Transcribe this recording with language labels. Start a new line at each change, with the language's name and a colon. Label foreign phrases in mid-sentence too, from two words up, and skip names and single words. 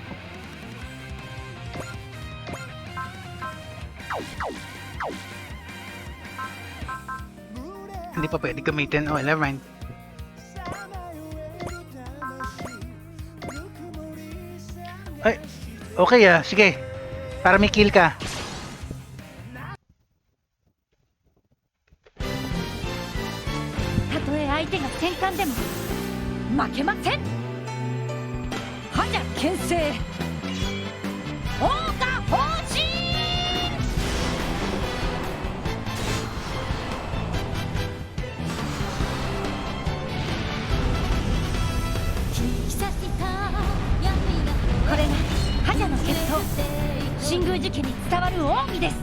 Filipino: Hindi pa pwede gamitin.
English: Oh, never mind.
Filipino: Ay, okay sige. Para may kill ka.
Japanese: たとえ相手が戦艦でも負けません。覇者牽制桜花砲神。これが覇者の決闘、新宮寺家に伝わる奥義です。